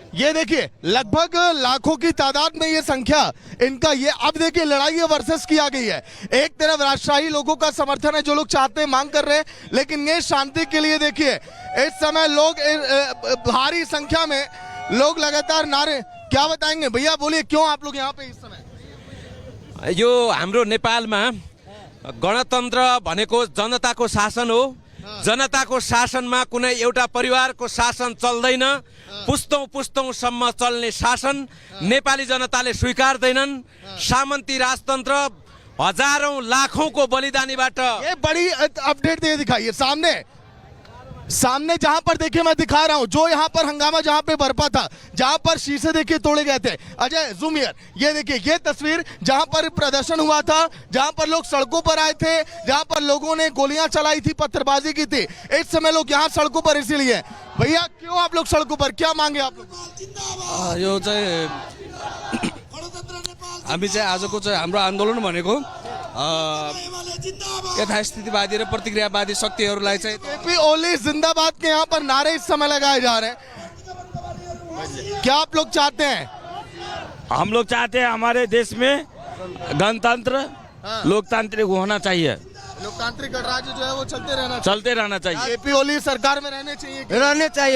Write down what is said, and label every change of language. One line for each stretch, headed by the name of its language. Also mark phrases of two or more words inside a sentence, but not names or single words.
Hindi: ये देखिए लगभग लाखों की तादाद में ये संख्या इनका, ये अब देखिए लड़ाई वर्सेस किया गई है। एक तरफ राजशाही लोगों का समर्थन है, जो लोग चाहते हैं, मांग कर रहे हैं, लेकिन ये शांति के लिए देखिए इस समय लोग भारी संख्या में लोग लगातार नारे। क्या बताएंगे भैया, बोलिए क्यों आप लोग यहाँ पे इस समय?
Nepali: यो हाम्रो नेपालमा गणतन्त्र भनेको जनताको शासन हो। जनताको शासनमा कुनै एउटा परिवारको शासन चल्दैन। पुस्तौं पुस्तौंसम्म चल्ने शासन नेपाली जनताले स्वीकार्दैनन्। सामन्ती राजतन्त्र हजारौं लाखौंको बलिदानीबाट।
Hindi: ये बड़ी अपडेट दे दिखाइए सामने जहां पर देखिए मैं दिखा रहा हूं, जो यहां पर हंगामा जहां पे बरपा था, जहां पर शीशे देखिए तोड़े गए थे। अजय
English: zoom here,
Hindi: ये देखिए ये तस्वीर जहां पर प्रदर्शन हुआ था, जहां पर लोग सड़कों पर आए थे, जहां पर लोगों ने गोलियां चलाई थी, पत्थरबाजी की थी। इस समय लोग यहाँ सड़कों पर इसीलिए। भैया क्यों आप लोग सड़कों पर, क्या मांगे आप लोग?
Nepali: यो चाहिँ हामी चाहिँ आजको चाहिँ हाम्रो आन्दोलन भनेको यथास्थितिवादी र प्रतिक्रियावादी शक्तिहरूलाई चाहिँ
Hindi: केपी ओली जिंदाबाद के यहाँ पर नारे इस समय लगाए जा रहे हैं। क्या आप लोग चाहते हैं? हम लोग चाहते हैं हमारे देश में गणतंत्र लोकतांत्रिक होना चाहिए। लोकतांत्रिक गणराज्य जो है वो चलते रहना चाहिए। केपी ओली सरकार में रहने चाहिए